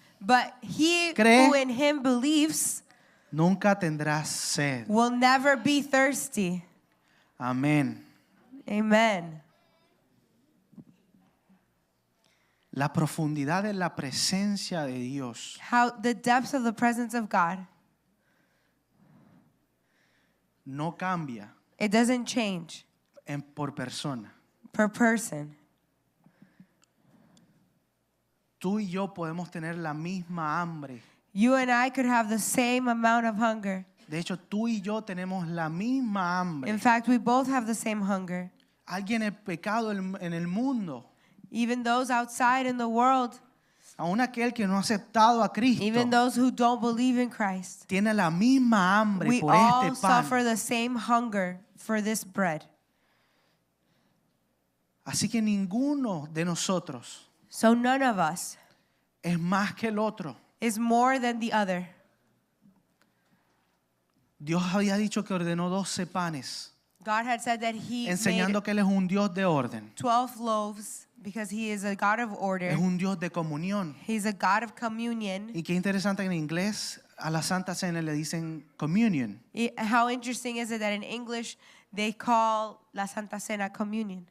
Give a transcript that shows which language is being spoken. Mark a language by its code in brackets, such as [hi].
[en] But he [es] cree, [en] who in him believes [es] nunca tendrá sed. [en] will never be thirsty. [es] Amén. [en] Amen. [es] La profundidad de la presencia de Dios [en] How the depths of the presence of God, [es] no cambia [en] it doesn't change [es] por persona. [en] per person. [es] Tú y yo podemos tener la misma hambre. [en] You and I could have the same amount of hunger. [es] De hecho, tú y yo tenemos la misma hambre. [en] In fact, we both have the same hunger. [es] Alguien en pecado en el mundo, [en] Even those outside in the world, [es] aún aquel que no ha aceptado a Cristo, [en] even those who don't believe in Christ, [es] tiene la misma hambre [en] we [es] por [en] all [es] este pan. [en] suffer the same hunger for this bread. [es] Así que ninguno de nosotros [en] So none of us [es] es más que el otro. [en] is more than the other. [es] Dios había dicho que ordenó 12 panes, [en] God had said that he [es] enseñando [en] made [es] que Él es un Dios de orden, [en] 12 loaves because he is a God of order. [es] es un Dios de comunión. [en] He's a God of communion. [es] Y qué interesante que en inglés a la Santa Cena le dicen communion, [en] How interesting is it that in English they call la Santa Cena communion,